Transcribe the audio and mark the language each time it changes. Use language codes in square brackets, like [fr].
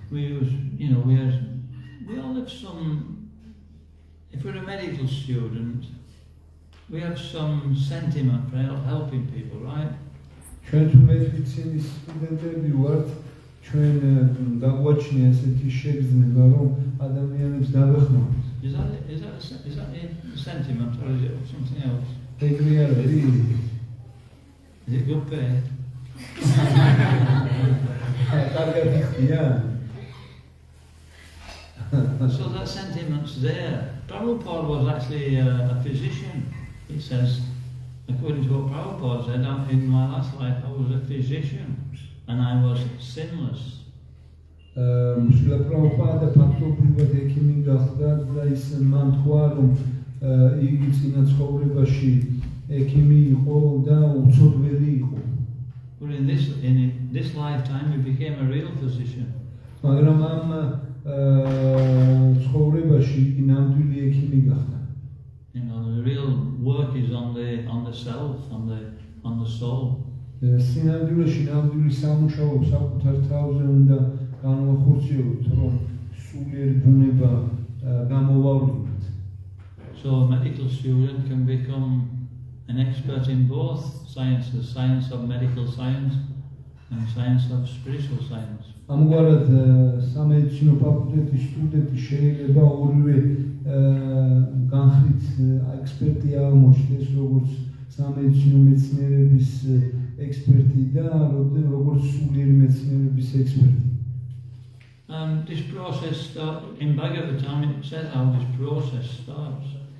[en] We use, we all have some, if we're a medical student, we have some sentiment for helping people, right? [ka] ჩვენ თუ მედიცინის სტუდენტები ვართ, ჩვენ დაგვაჩნია ესეთი შეგრძნება, რომ ადამიანებს დავეხმაროთ. [en] Is that a sentiment or is it something else? [ka] ეგრე არ არის. [en] Is it good pay? [ka] კარგად იხდია. [en] So that sentiment's there. Prabhupada was actually a physician. He says, according to what Prabhupada said, in my last life I was a physician. and I was sinless. [ka] Srila Prabhupada ფაქტობრივად ექიმი გახდა და ის მან თქვა, რომ იგი წინა ცხოვრებაში ექიმი იყო და უცოდველი იყო. [en] But in this lifetime, he became a real physician. [ka] მაგრამ ამ ცხოვრებაში იგი ნამდვილი ექიმი გახდა. [en] You know, the real work is on the self, on the soul. [ka] სინამდვილეში ნამდვილი სამუშაო საკუთარ თავზე უნდა განვახორციელოთ, რომ სულიერი ბუნება გამოვავლინოთ. [en] So a medical student can become an expert in both sciences, science of medical science and science of spiritual science. [ka] ამგვარად სამედიცინო ფაკულტეტის სტუდენტი შეიძლება ორივე განხრით ექსპერტი აღმოჩნდეს, როგორც სამედიცინო მეცნიერების ექსპერტი და როგორც სულიერი მეცნიერების ექსპერტი. [en] This process in Bhagavatam, it says how this process starts.